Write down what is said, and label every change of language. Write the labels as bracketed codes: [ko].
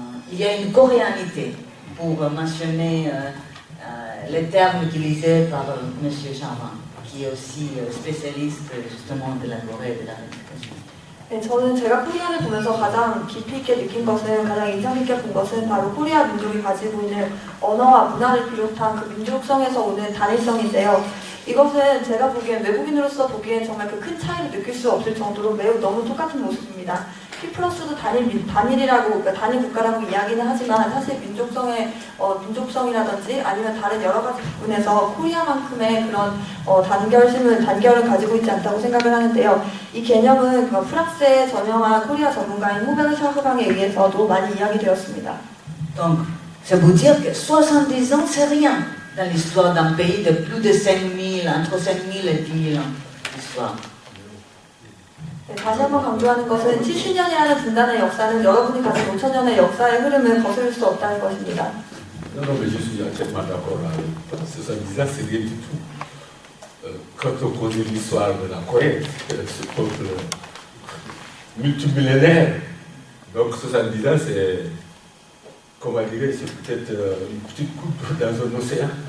[fr] Il y a une coréanité, pour mentionner les termes utilisés par M. Charvin, qui est aussi spécialiste justement de la Corée et de la réunification. [ko] 네, 저는 제가 코리아를 보면서 가장 깊이 있게 느낀 것은, 가장 인상 깊게 본 것은 바로 코리아 민족이 가지고 있는 언어와 문화를 비롯한 그 민족성에서 오는 단일성인데요. 이것은 제가 보기엔, 외국인으로서 보기엔 정말 그 큰 차이를 느낄 수 없을 정도로 매우 너무 똑같은 모습입니다. 키프로스도 단일이라고, 그러니까 단일 국가라고 이야기는 하지만 사실 민족성이라든지 아니면 다른 여러 가지 부분에서 코리아만큼의 그런 단결을 가지고 있지 않다고 생각을 하는데요. 이 개념은 프랑스의 저명한 코리아 전문가인 호베르 샤흐방에 의해서도 많이 이야기되었습니다. [fr] Donc, ça veut dire que 70 ans, c'est rien dans l'histoire d'un pays de plus de 5 000, entre 5 000 et 10 000 ans d'histoire. [ko] 네, 다시 한번 강조하는 것은 70년이라는 분단의 역사는 여러분이 가진 5,000년의 역사의 흐름을 거스를 수 없다는 것입니다. [fr] Non, non, mais je suis entièrement d'accord avec toi. 70 ans, c'est rien du tout. Quand on connaît l'histoire de la Corée, ce peuple multimillénaire, donc 70 ans, c'est, comment dire, c'est peut-être une petite goutte dans un océan.